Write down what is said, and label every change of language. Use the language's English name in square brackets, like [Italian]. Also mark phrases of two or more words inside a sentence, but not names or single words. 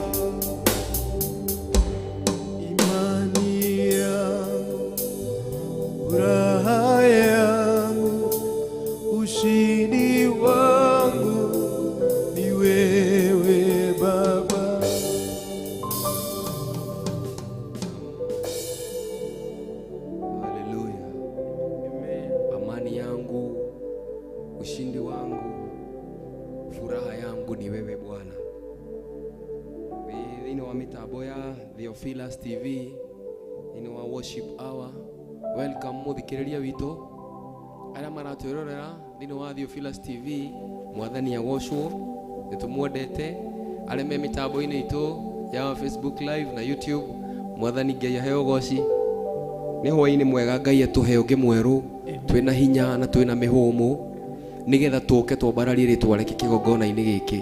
[Swahili] Imani yangu, furaha yangu, ushindi wangu ni wewe Baba. Haleluya. Amani yangu, ushindi wangu, furaha yangu ni wewe Bwana. [Kikuyu] Ino wa mitambo ya Theophilus TV, ino wa [English] worship hour. [Kikuyu] Welcome muthikiriria witu ara maratwirorera ino wa Theophilus TV. Mwathani agocwo, nitumwendete areme mitambo ino itu ya Facebook live na YouTube. Mwathani Ngai aheo goci. Ni hwa-ini mwega Ngai atuhe ungi mweru, twina hinya na twina mihumu, nigetha tuke twambararie ritwa reke kigongona-ini giki.